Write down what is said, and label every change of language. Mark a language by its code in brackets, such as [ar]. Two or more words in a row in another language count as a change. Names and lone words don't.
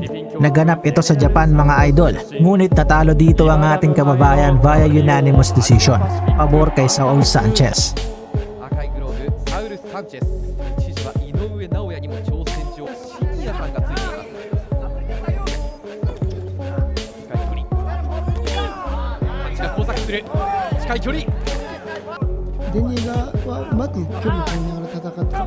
[tl] Naganap ito sa Japan mga idol, ngunit natalo dito ang ating kababayan [en] via unanimous decision, [tl] pabor kay Saul Sanchez. [ja] デニーガはうまく距離を取りながら戦ってこ